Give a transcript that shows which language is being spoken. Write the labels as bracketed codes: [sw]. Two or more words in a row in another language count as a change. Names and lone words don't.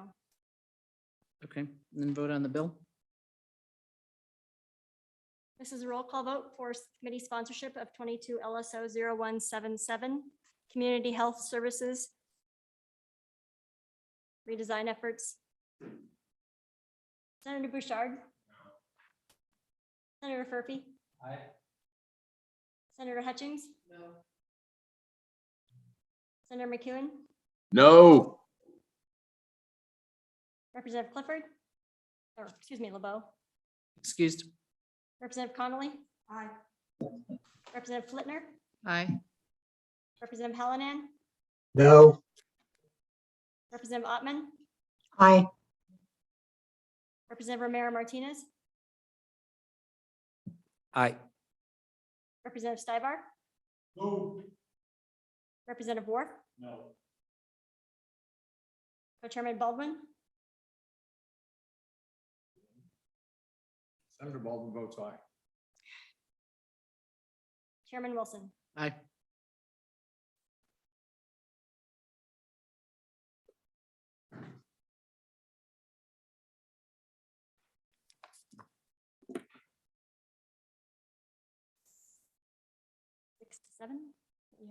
[en] Okay, and then vote on the bill. This is a roll call vote for committee sponsorship of 22 LSO 0177, Community Health Services redesign efforts. Senator Bouchard. Senator Furphy. Aye. Senator Hutchings. No. Senator McEwen. No. Representative Clifford. Or, excuse me, LeBeau. Excused. Representative Connolly. Aye. Representative Flitner. Aye. Representative Hallinan. No. Representative Ottman. Aye. Representative Romero Martinez. Aye. Representative Stivar. No. Representative Wharf. No. Co-Chairman Baldwin. Senator Baldwin votes aye. Chairman Wilson. Aye. Six to seven. Yeah.